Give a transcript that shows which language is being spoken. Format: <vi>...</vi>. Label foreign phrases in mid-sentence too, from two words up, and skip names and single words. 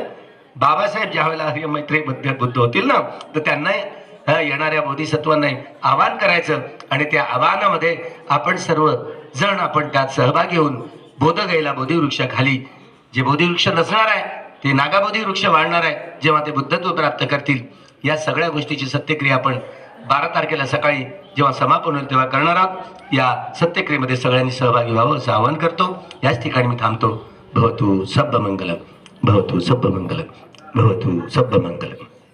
<mr>बाबासाहेब ज्यावेळेला हरिमैत्री बुद्ध होतील ना, तर त्यांना येणाऱ्या बोधिसत्वांना आवाहन करायचं आणि त्या आवाहनामध्ये आपण सर्व जण आपण त्यात सहभागी होऊन बोधगयेला बोधिवृक्षाखाली, जे बोधिवृक्ष नसणार आहे ते नागाबोधी वृक्ष वाढणार आहे जेव्हा ते बुद्धत्व प्राप्त करतील. या सगळ्या गोष्टीची सत्यक्रिया आपण 12 तारखेला सकाळी जेव्हा समापन होईल तेव्हा करणार आहोत. या सत्यक्रियेमध्ये सगळ्यांनी सहभागी व्हावं असं आवाहन करतो. याच ठिकाणी मी थांबतो.</mr> <pi>भवतु सब्ब मंगलम, भवतु सब्ब मंगलम, भवतु सब्ब मंगलम.</pi>